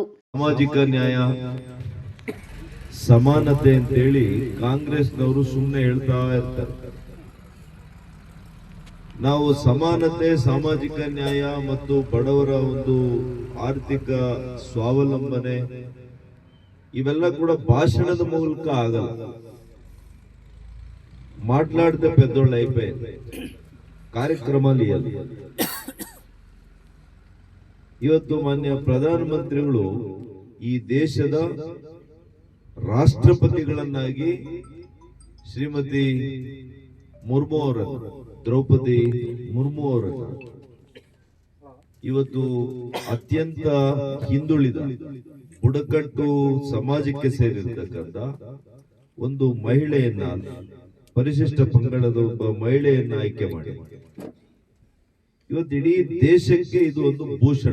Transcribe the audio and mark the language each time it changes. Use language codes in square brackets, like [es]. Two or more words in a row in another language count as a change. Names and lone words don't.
[kn] ಸಾಮಾಜಿಕ ನ್ಯಾಯ, ಸಮಾನತೆ ಅಂತೇಳಿ ಕಾಂಗ್ರೆಸ್ನವರು ಸುಮ್ಮನೆ ಹೇಳ್ತಾ ಇರ್ತಾರೆ. ನಾವು ಸಮಾನತೆ, ಸಾಮಾಜಿಕ ನ್ಯಾಯ ಮತ್ತು ಬಡವರ ಒಂದು ಆರ್ಥಿಕ ಸ್ವಾವಲಂಬನೆ ಇವೆಲ್ಲ ಕೂಡ ಭಾಷಣದ ಮೂಲಕ ಆಗಲ್ಲ. [te] మాట్లాడితే పెద్దోళ్ళు అయిపోయింది. [kn] ಕಾರ್ಯಕ್ರಮ ಇವತ್ತು ಮಾನ್ಯ ಪ್ರಧಾನಮಂತ್ರಿಗಳು ಈ ದೇಶದ ರಾಷ್ಟ್ರಪತಿಗಳನ್ನಾಗಿ ಶ್ರೀಮತಿ ಮುರ್ಮು ಅವರನ್ನು, ದ್ರೌಪದಿ ಮುರ್ಮು ಅವರನ್ನು ಇವತ್ತು ಅತ್ಯಂತ ಹಿಂದುಳಿದ ಬುಡಕಟ್ಟು ಸಮಾಜಕ್ಕೆ ಸೇರಿರ್ತಕ್ಕಂಥ ಒಂದು ಮಹಿಳೆಯನ್ನ, ಪರಿಶಿಷ್ಟ ಪಂಗಡದ ಒಬ್ಬ ಮಹಿಳೆಯನ್ನ ಆಯ್ಕೆ ಮಾಡಿ ಇವತ್ತು ಇಡೀ ದೇಶಕ್ಕೆ ಇದು ಒಂದು ಭೂಷಣ.